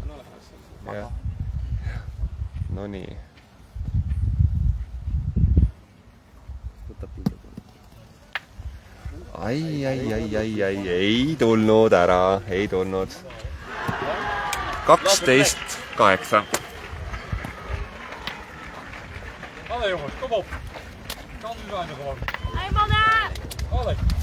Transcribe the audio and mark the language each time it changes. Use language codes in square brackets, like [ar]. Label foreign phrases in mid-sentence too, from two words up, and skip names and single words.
[et] No nii. Ai, ei tulnud ära, ei tulnud. 12-8. [nl] Allee jongens, kom op. Kan nu zijn er gewoon. Hey mannen! Allee.